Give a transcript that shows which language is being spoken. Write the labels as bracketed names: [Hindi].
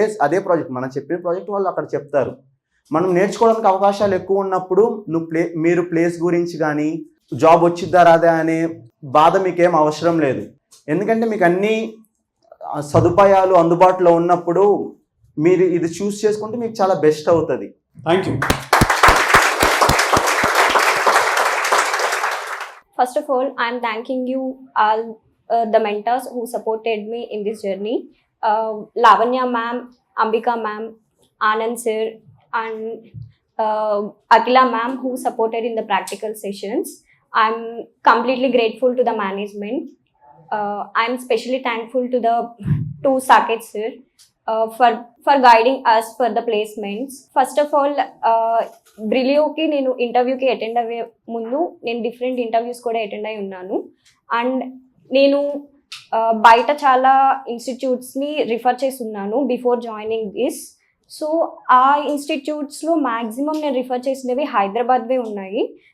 [Telugu] అదే ప్రాజెక్ట్, మనం చెప్పిన ప్రాజెక్ట్ వాళ్ళు అక్కడ చెప్తారు. మనం నేర్చుకోవడానికి అవకాశాలు ఎక్కువ ఉన్నప్పుడు మీరు ప్లేస్ గురించి కానీ జాబ్ వచ్చిద్దా రాదా అనే బాధ మీకేం అవసరం లేదు. ఎందుకంటే మీకు అన్ని సదుపాయాలు అందుబాటులో ఉన్నప్పుడు మీరు ఇది చూస్ చేసుకుంటే మీకు చాలా బెస్ట్ అవుతుంది. [English] Thank you. First of all, I am thanking you all the mentors who supported me in this journey. Lavanya ma'am, Ambika ma'am, Anand sir, and Akila ma'am who supported in the practical sessions. I'm completely grateful to the management. I'm especially thankful to the Saket sir for guiding us for the placements. First of all, [Telugu] బ్రిలియోకి నేను ఇంటర్వ్యూకి attend అయ్యే ముందు నేను different interviews కూడా attend అయి ఉన్నాను. And నేను బయట చాలా ఇన్స్టిట్యూట్స్ని రిఫర్ చేసి ఉన్నాను [English] Before joining this. [Telugu] సో ఆ ఇన్స్టిట్యూట్స్లో మ్యాక్సిమం నేను రిఫర్ చేసినవి హైదరాబాద్వే ఉన్నాయి.